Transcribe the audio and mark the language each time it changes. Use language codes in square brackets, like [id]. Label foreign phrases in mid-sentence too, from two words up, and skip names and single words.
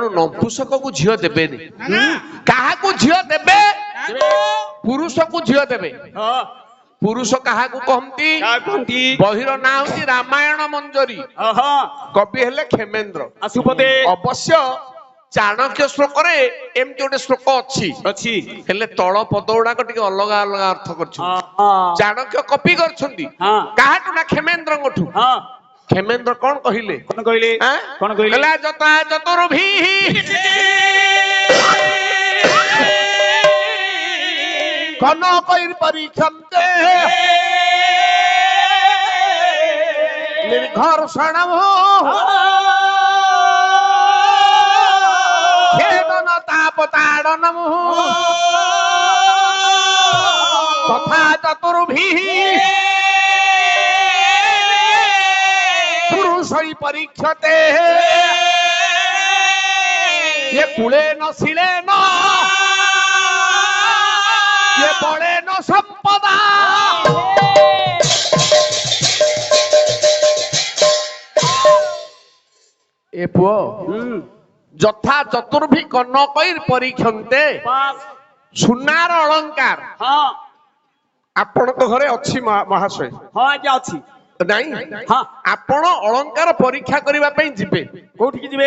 [or] ନପୁଂସକକୁ ଝିଅ ଦେବେନି କାହାକୁ ଝିଅ ଦେବେ ପୁରୁଷକୁ ଝିଅ ଦେବେ ପୁରୁଷ କାହାକୁ କହନ୍ତି ବହିର ନାଁ ହଉଛି ରାମାୟଣ ମଞ୍ଜରୀ କବି ହେଲେ କ୍ଷେମେନ୍ଦ୍ର ଅବଶ୍ୟ ଚାଣକ୍ୟ ଶ୍ଲୋକରେ ଏମିତି ଗୋଟେ ଶ୍ଲୋକ ଅଛି ହେଲେ ତଳ ପଦ ଗୁଡାକ ଟିକେ ଅଲଗା ଅଲଗା ଅର୍ଥ କରିଛନ୍ତି ଚାଣକ୍ୟ କପି କରିଛନ୍ତି କାହାଠୁ ନା କ୍ଷେମେନ୍ଦ୍ରଙ୍କଠୁ କ୍ଷେମେନ୍ଦ୍ର କଣ କହିଲେ କଣ କହିଲେ ଆଁ? କଣ କହିଲେ [sa] କହିଲା ଯଥା ଚତୁର୍ଭୀ କନକୈର୍ ପରୀକ୍ଷନ୍ତେ ନିର୍ଘର୍ଷଣଂ खेदन तापताडनम् तथा चतुर्भिः पुरुषै परीक्षते ये कुलेन शिलेन ये बलेन संपदा ए पुओ ଯଥା ଚତୁର୍ଭୀ କନକୈର୍ ପରୀକ୍ଷନ୍ତେ [or] ସୁନାର ଅଳଙ୍କାର ଆପଣଙ୍କ ଘରେ ଅଛି ମହାଶୟ ହଁ ଆଜ୍ଞା ଅଛି ନାଇଁ ହଁ ଆପଣ ଅଳଙ୍କାର ପରୀକ୍ଷା କରିବା ପାଇଁ ଯିବେ କୋଉଠିକି ଯିବେ